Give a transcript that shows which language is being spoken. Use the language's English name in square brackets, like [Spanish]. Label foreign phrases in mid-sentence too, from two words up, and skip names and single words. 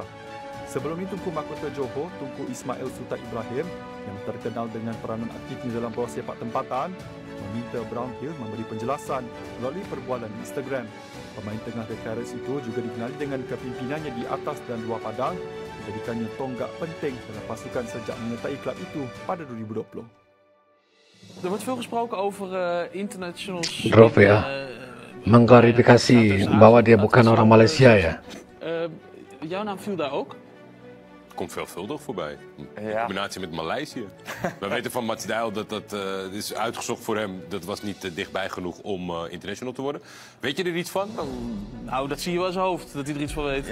[Malay] Sebelum itu, Tunku Mahkota Johor, Tunku Ismail Sultan Ibrahim yang terkenal dengan peranan aktifnya dalam bola sepak tempatan, meminta Brownhill memberi penjelasan melalui perbualan di Instagram. Pemain tengah The Terrace itu juga dikenali dengan kepimpinannya di atas dan luar padang, menjadikannya tonggak penting dalam pasukan sejak menyertai klub itu pada 2020. [Dutch] Er wordt veel gesproken over internationals. [Indonesian] Drop ya. Mengklarifikasi bahwa dia bukan orang Malaysia ya. [Dutch] Jouw naam viel daar ook? Komt veelvuldig voorbij. Ja. Combinatie met Maleisië. We weten van Mats Dijl dat dat is uitgezocht voor hem. Dat was niet dichtbij genoeg om international te worden. Weet je er iets van? Nou, dat zie je wel in zijn hoofd, dat hij er iets van weet.